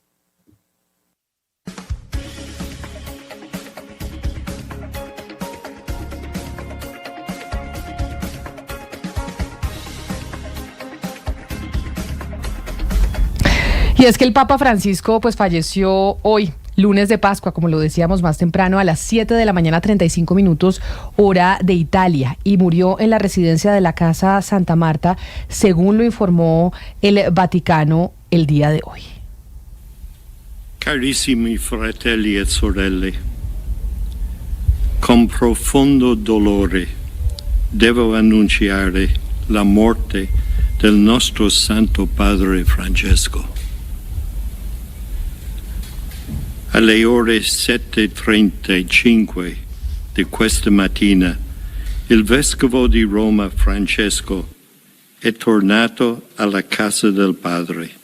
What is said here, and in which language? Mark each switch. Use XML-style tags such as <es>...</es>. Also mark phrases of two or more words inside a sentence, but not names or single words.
<es>Y es que el Papa Francisco pues falleció hoy, lunes de Pascua, como lo decíamos más temprano, a las 7 de la mañana, 35 minutos, hora de Italia, y murió en la residencia de la Casa Santa Marta, según lo informó el Vaticano el día de hoy.</es> <it>Carissimi fratelli e sorelle, con profondo dolore devo annunciare la morte del nostro Santo Padre Francesco. Alle ore 7:35 di questa mattina, il Vescovo di Roma Francesco è tornato alla casa del Padre.</it>